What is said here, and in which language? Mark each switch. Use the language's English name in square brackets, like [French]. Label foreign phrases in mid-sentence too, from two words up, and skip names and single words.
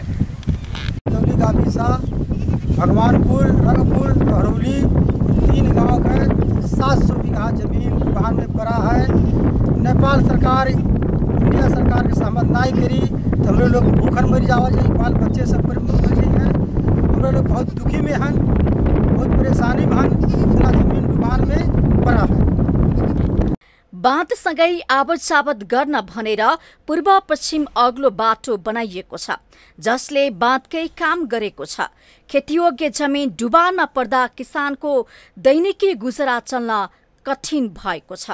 [Hindi] दौली गामीसा, भगवानपुर, रंगपुर, लोहरौली 3 गाँव का 700 बीघा जमीन डुबान में पड़ा है। नेपाल सरकार, इंडिया सरकार के सहमत नहीं करी तो हम लोग भूखल मर जावा जाए। बाल बच्चे सब पर मर जाए। हम लोग बहुत दुखी में हैं, बहुत परेशानी में हैं। इतना जमीन डुबान में पड़ा है। [Nepali] बाँधसँगै आवत जावत गर्न भनेर पूर्व पश्चिम अग्लो बाटो बनाइएको छ, जसले बाँधकै काम गरेको छ। खेतीयोग्य जमिन डुबानमा पर्दा किसानको दैनिकी गुजरा चल्न कठिन भएको छ।